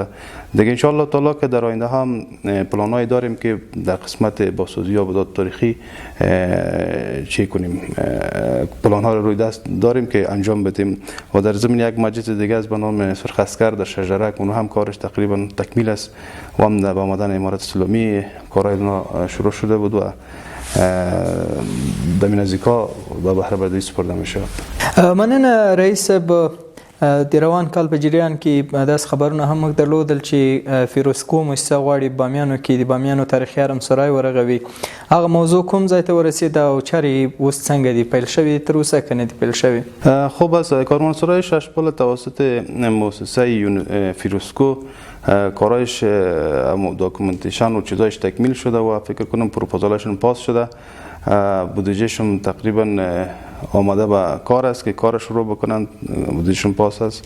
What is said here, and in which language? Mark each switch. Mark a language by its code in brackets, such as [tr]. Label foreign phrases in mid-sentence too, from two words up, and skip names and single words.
[fa] دیگه انشالله تعالی که در آینده هم پلانایی داریم که در قسمت بازسازی آبادات تاریخی چی کنیم، پلان ها رو روی دست داریم که انجام بدیم و در ضمن یک مسجد دیگه از به نام سرخ اسکر در شجرک اون هم کارش تقریبا تکمیل است و هم در آمدن امارت اسلامی کارهای شروع شده بود و در نزدیکا به بهره برداری سپرده میشه. [ps] مننه رئیس. د روان کال په جریان کې داس خبرونه هم موږ درلودل چې فیروزکو مؤسسه غواړي بامیانو کې د بامیانو تاریخي آرامسرای ورغوي. هغه موضوع کوم ځای ته ورسېده او چارې اوس څنګه دي پیل شوي تر اوسه که نه دي پیل شوي؟ [fa] خب از کاروانسرای ششپل توسط مؤسسه فیروزکو کارایش داکومنتیشن و چیزایش تکمیل شده و فکر کنم پروپوزالشون پاس شده، بودجهشون تقریبا آماده به کار است که کارش رو بکنن، بودجهشون پاس است.